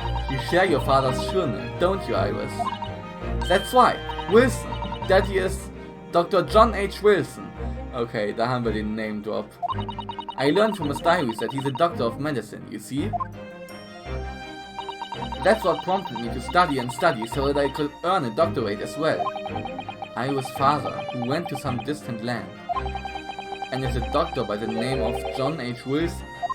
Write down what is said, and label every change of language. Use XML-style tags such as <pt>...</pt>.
<en>You share your father's surname, don't you, Iris? That's right, Wilson. Daddy is Dr. John H. Wilson.</en> <de>Okay, da haben wir den Name Drop.</de> <en>I learned from his diaries that he's a doctor of medicine, you see? That's what prompted me to study and study so that I could earn a doctorate as well. Iris' father, who went to some distant land, and is a doctor by the name of John H. Wilson.</en>